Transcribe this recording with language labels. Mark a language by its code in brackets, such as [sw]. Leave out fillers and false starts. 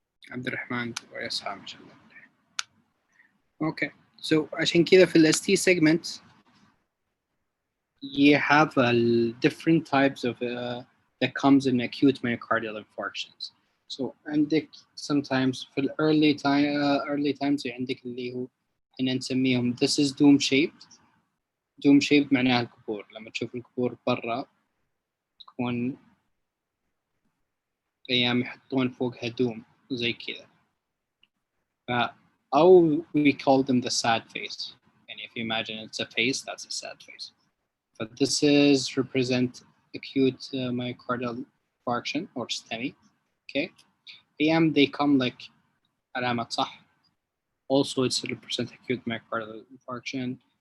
[ar] عبد الرحمن ويسعى ما شاء الله. [en] Okay, so [ar] عشان كذا في ال [en] ST segment you have different types of that comes in acute myocardial infarctions. [ar] So عندك sometimes في ال early times عندك اللي هو احنا نسميهم [en] this is dome shaped [ar] معناها القبور. لما تشوف القبور برا تكون أيام يحطون فوقها دوم زي كذا. [en] أو we call them the sad face. And if you imagine it's a face, that's a sad face. But this is represent acute myocardial infarction or STEMI. Okay. AM they come like [ar] علامة صح. [en] Also it's represent acute myocardial infarction.